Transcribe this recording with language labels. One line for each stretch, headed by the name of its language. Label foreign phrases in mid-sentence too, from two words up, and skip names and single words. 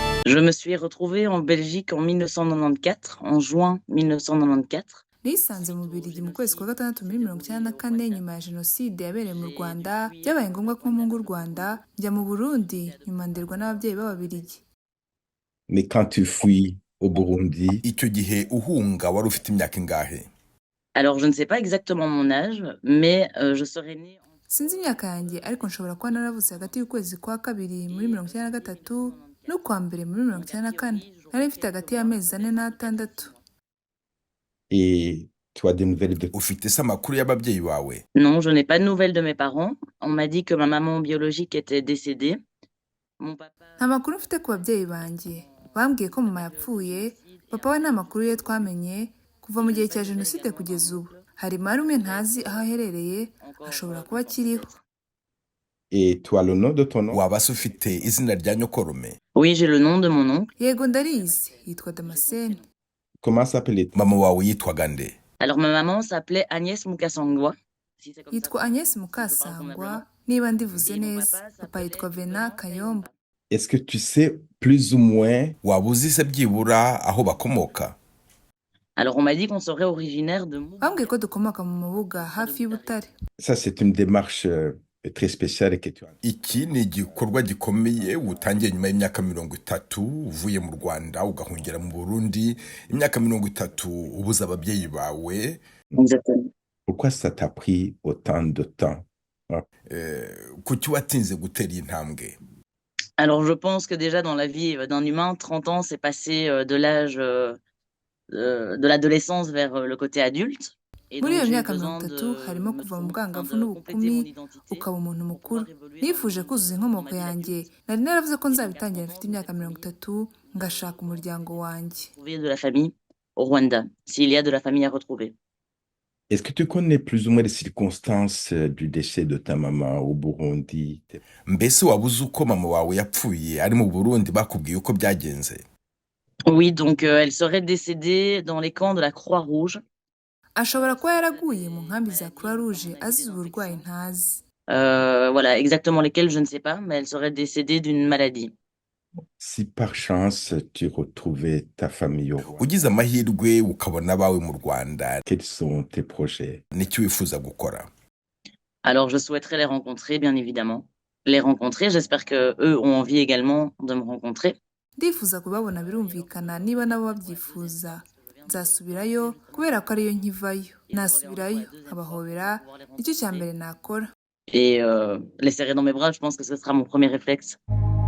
French: Je me suis retrouvée en Belgique en 1994, en juin 1994.
Kinyarwanda: nisanze mu Bubiligi mu kwezi kwa gatandatu muri 1994 nyuma ya jenoside yabereye mu Rwanda byabaye ngombwa ko mpunga u Rwanda njya mu Burundi nyuma nderwa n'ababyeyi b'Ababiligi.
French: Mais quand tu fuis au Burundi,
Kinyarwanda: icyo gihe uhunga wari ufite imyaka ingahe?
French: Alors je ne sais pas exactement mon âge, mais je serais née
Kinyarwanda: Sinzi imyaka yanjye ariko nshobora kuba naravutse hagati y'ukwezi kwa kabiri muri 1993 n'ukwa mbere muri 1994. Nari mfite hagati y'amezi 4 n'atandatu.
French: et tu as des nouvelles de
Kinyarwanda: Ufite se amakuru y'ababyeyi bawe?
French: Non, je n'ai pas de nouvelles de mes parents. On m'a dit que ma maman biologique était décédée. Mon papa...
Kinyarwanda: Nta makuru mfite ku babyeyi banjye. Bambwiye ko mama yapfuye, papa we nta makuru ye twamenye kuva mu gihe cya jenoside kugeza ubu. Hari marume ntazi aho aherereye, ashobora kuba akiriho.
French: Et tu as le nom de ton nom?
Kinyarwanda: Waba se ufite izina rya nyokorume?
French: Oui, j'ai le nom de mon oncle.
Kinyarwanda: Yego ndarizi, yitwa Damascene.
French: Comment s'appelait?
Kinyarwanda: Mama wawe yitwaga nde?
French: Alors ma maman s'appelait Agnès Mukasangwa. Si c'est comme ça.
Kinyarwanda: Yitwa Agnès Mukasangwa, niba ndivuze neza. Papa yitwa Venant Kayombo.
French: Est-ce que tu sais plus ou moins
Kinyarwanda: Waba uzi se byibura aho bakomoka?
French: Alors on m'a dit qu'on serait originaire de Mou.
Kinyarwanda: Bambwiye ko dukomoka mu Mubuga hafi y'Ubutare.
French: ça? C'est une démarche très spéciale que tu as.
Kinyarwanda: Iki ni igikorwa gikomeye utangiye nyuma y'imyaka 30 uvuye mu Rwanda ugahungira mu Burundi, imyaka 30 ubuza ababyeyi bawe.
French: Exactement. Pourquoi ça t'a pris autant de temps?
Kinyarwanda: Kuki watinze gutera intambwe?
French: Alors je pense que déjà dans la vie d'un humain, 30 ans, c'est passé de l'âge de l'adolescence vers le côté adulte. Et
Kinyarwanda: Muri
French: donc,
Kinyarwanda: iyo
French: j'ai eu
Kinyarwanda: myaka
French: besoin
Kinyarwanda: 30 harimo
French: de me
Kinyarwanda: kuva mu bwangavu
French: de compléter mon
Kinyarwanda: n'ubukumi
French: identité.
Kinyarwanda: ukaba umuntu mukuru. Nifuje kuzuza inkomoko yanjye. Nari naravuze ko nzabitangira mfite imyaka 30 ngashaka umuryango wanjye.
French: Trouver de la famille au Rwanda, s'il y a de la famille à retrouver. Est-ce que tu connais plus ou moins les circonstances du décès de ta maman au Burundi?
Kinyarwanda: Mbese waba uzi uko mama wawe yapfuye ari mu Burundi bakubwiye uko byagenze?
French: Oui, donc elle serait décédée dans les camps de la Croix-Rouge.
Kinyarwanda: Ashobora kuba yaraguye mu nkambi za Croix Rouge azize uburwayi ntazi.
French: Voilà, exactement lesquels, je ne sais pas, mais elle serait décédée d'une maladie. Si par chance tu retrouvais ta famille au Rwanda,
Kinyarwanda: Ugize amahirwe ukabona abawe mu Rwanda,
French: quels sont tes projets?
Kinyarwanda: n'iki wifuza gukora?
French: Alors je souhaiterais les rencontrer, bien évidemment. Les rencontrer, j'espère que eux ont envie également de me rencontrer.
Kinyarwanda: Ndifuza kubabona birumvikana niba nabo babyifuza. Nzasubirayo kubera ko ariyo nkivayo. Nasubirayo nkabahobera, nicyo cya mbere nakora.
French: Et les serrer dans mes bras, je pense que ce sera mon premier réflexe.